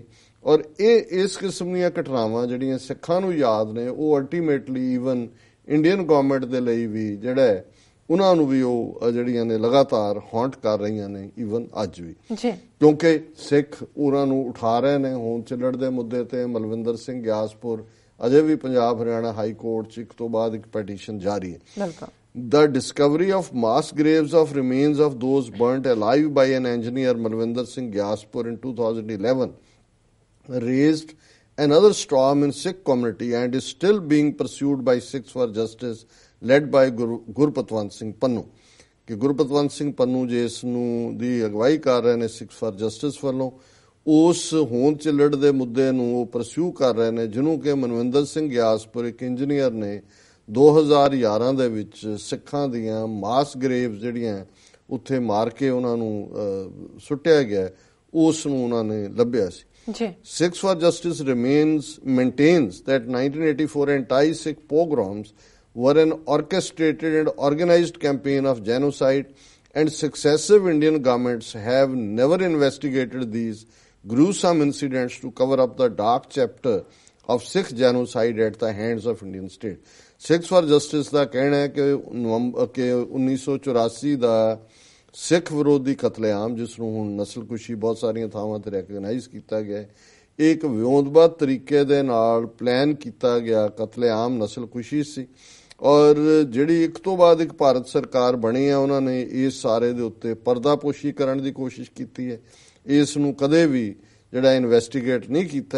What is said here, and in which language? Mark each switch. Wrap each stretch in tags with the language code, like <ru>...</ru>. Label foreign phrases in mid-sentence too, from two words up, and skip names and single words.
<pa>ਔਰ ਇਹ ਇਸ ਕਿਸਮ ਦੀਆਂ ਘਟਨਾਵਾਂ ਜਿਹੜੀਆਂ ਸਿੱਖਾਂ ਨੂੰ ਯਾਦ ਨੇ ਉਹ</pa> <en>ultimately even Indian government</en> <pa>ਦੇ ਲਈ ਵੀ ਜਿਹੜਾ ਉਹਨਾਂ ਨੂੰ ਵੀ ਉਹ ਜਿਹੜੀਆਂ ਨੇ ਲਗਾਤਾਰ ਹੌਂਟ ਕਰ ਰਹੀਆਂ ਨੇ ਈਵਨ ਅੱਜ ਵੀ, ਕਿਉਂਕਿ ਸਿੱਖ ਉਹਨਾਂ ਨੂੰ ਉਠਾ ਰਹੇ ਨੇ। ਹੋਂਦ ਚਿੱਲੜ ਦੇ ਮੁੱਦੇ ਤੇ ਮਲਵਿੰਦਰ ਸਿੰਘ ਗਿਆਸਪੁਰ ਅਜੇ ਵੀ ਪੰਜਾਬ ਹਰਿਆਣਾ ਹਾਈ ਕੋਰਟ 'ਚ ਇੱਕ ਤੋਂ ਬਾਅਦ ਇੱਕ ਪੈਟੀਸ਼ਨ ਜਾਰੀ ਹੈ।</pa> <en>The discovery of mass graves of remains of those burnt alive by an engineer, Malvinder Singh Gyaspur, in 2011 raised another storm in Sikh community and is still being pursued by Sikhs for Justice led by Gurpatwant Singh Pannu.</en> <pa>ਕਿ ਗੁਰਪਤਵੰਤ ਸਿੰਘ ਪੰਨੂ ਜਿਸ ਨੂੰ ਦੀ ਅਗਵਾਈ ਕਰ ਰਹੇ ਨੇ ਸਿੱਖਸ ਫਾਰ ਜਸਟਿਸ ਵੱਲੋਂ, ਉਸ ਹੋਂਦ ਚਿੱਲੜ ਦੇ ਮੁੱਦੇ ਨੂੰ ਉਹ ਪਰਸਿਊ ਕਰ ਰਹੇ ਨੇ, ਜਿਹਨੂੰ ਕਿ ਮਨਵਿੰਦਰ ਸਿੰਘ ਗਿਆਸਪੁਰ ਇੱਕ ਇੰਜੀਨੀਅਰ ਨੇ 2011 ਦੇ ਵਿੱਚ ਸਿੱਖਾਂ ਦੀਆਂ</pa> <en>mass graves</en> <pa>ਜਿਹੜੀਆਂ ਉੱਥੇ ਮਾਰ ਕੇ ਉਹਨਾਂ ਨੂੰ ਸੁੱਟਿਆ ਗਿਆ, ਉਸ ਨੂੰ ਉਹਨਾਂ ਨੇ ਲੱਭਿਆ ਸੀ।</pa> <en>Sikhs for Justice maintains that 1984 anti-Sikh pogroms were an orchestrated and organized campaign of genocide, and successive Indian governments have never investigated these gruesome incidents to cover up the dark chapter of Sikh genocide at the hands of Indian state.</en> <pa>Sikhs for Justice ਦਾ ਕਹਿਣਾ ਹੈ ਕਿ 1984 ਦਾ ਸਿੱਖ ਵਿਰੋਧੀ ਕਤਲੇਆਮ, ਜਿਸ ਨੂੰ ਹੁਣ ਨਸਲਕੁਸ਼ੀ ਬਹੁਤ ਸਾਰੀਆਂ ਥਾਵਾਂ ਤੇ ਰੈਕਗਨਾਈਜ਼ ਕੀਤਾ ਗਿਆ, ਇੱਕ ਵਿਉਂਤਬੱਧ ਤਰੀਕੇ ਦੇ ਨਾਲ ਪਲਾਨ ਕੀਤਾ ਗਿਆ ਕਤਲੇਆਮ ਨਸਲਕੁਸ਼ੀ ਸੀ। ਔਰ ਜਿਹੜੀ ਇੱਕ ਤੋਂ ਬਾਅਦ ਇੱਕ ਭਾਰਤ ਸਰਕਾਰ ਬਣੀ ਹੈ, ਉਹਨਾਂ ਨੇ ਇਸ ਸਾਰੇ ਦੇ ਉੱਤੇ ਪਰਦਾਪੋਸ਼ੀ ਕਰਨ ਦੀ ਕੋਸ਼ਿਸ਼ ਕੀਤੀ ਹੈ, ਇਸ ਨੂੰ ਕਦੇ ਵੀ ਜਿਹੜਾ ਇਨਵੈਸਟੀਗੇਟ ਨਹੀਂ ਕੀਤਾ।</pa>